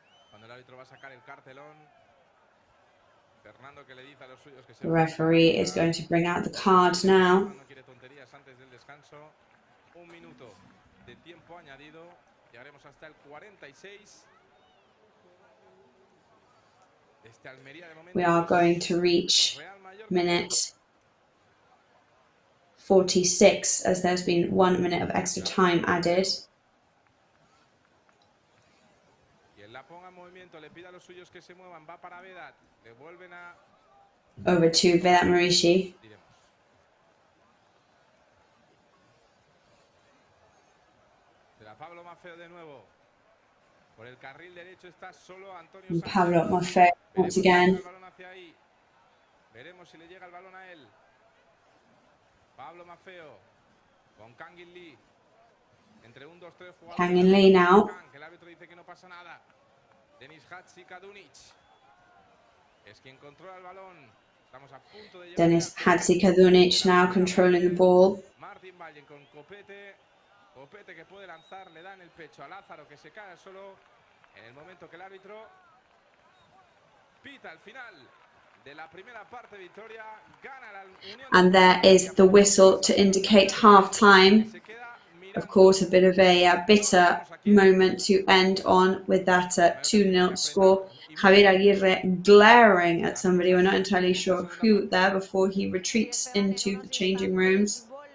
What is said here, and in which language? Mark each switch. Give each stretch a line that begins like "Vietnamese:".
Spanish: Cuando el árbitro va a sacar el cartelón, Fernando que le dice a los suyos que se.
English: The referee is going to bring out the card now.
Spanish: No quiere tonterías antes del descanso. 1 minuto de tiempo añadido. Llegaremos hasta el 46. Este Almería de momento.
English: We are going to reach minute 46 as there's been 1 minute of extra time added.
Spanish: la ponga en movimiento, le pida a los suyos que se muevan, va para Vedat, devuelven a...
English: Over to Vedat Marici.
Spanish: Diremos. Será Pablo Maffeo de nuevo. Por el carril derecho está solo Antonio Sánchez.
English: Pablo Maffeo once again.
Spanish: El balón hacia ahí. Veremos si le llega el balón a él. Pablo Maffeo con Kangin Lee. Entre 1, 2, 3 jugadores.
English: Kangin Lee now.
Spanish: Que el árbitro dice que no pasa nada. Denis Hadžikadunić es quien controla el balón. Estamos a punto de llegar.
English: Denis Hadžikadunić now controlling the ball.
Spanish: Martin Valle con Copete. Copete que puede lanzar, le da en el pecho a Lázaro que se cae solo en el momento que el árbitro pita el final de la primera parte. Victoria gana la Unión.
English: And there is the whistle to indicate half time. Of course, a bit of a bitter moment to end on with that 2-0 score. Javier Aguirre glaring at somebody, we're not entirely sure who there, before he retreats into the changing rooms.